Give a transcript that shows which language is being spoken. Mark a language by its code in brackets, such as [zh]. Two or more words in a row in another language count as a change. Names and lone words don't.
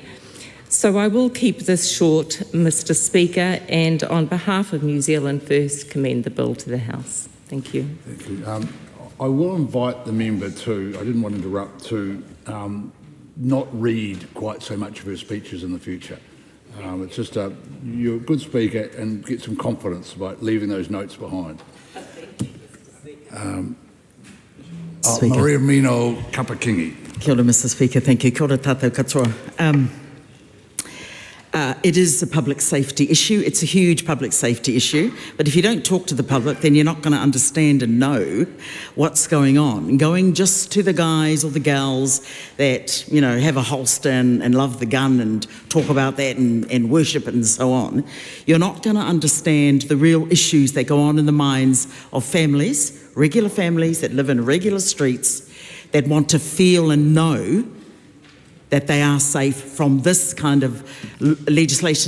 [en] So I will keep this short, Mr. Speaker, and on behalf of New Zealand First, commend the bill to the House. Thank you. Thank you. I will invite the member to, I didn't want to interrupt, to not read quite so much of her speeches in the future. It's just you're a good speaker, and get some confidence about leaving those notes behind. Maria Mino Kapakingi. [mi] Kia ora, [en] Mr. Speaker. Thank you. [mi] Kia ora tātou katoa. [en] It is a public safety issue. It's a huge public safety issue. But if you don't talk to the public, then you're not going to understand and know what's going on. Going just to the guys or the gals that, you know, have a holster and love the gun and talk about that and worship it and so on, you're not going to understand the real issues that go on in the minds of families, regular families that live in regular streets, that want to feel and know that they are safe from this kind of legislation.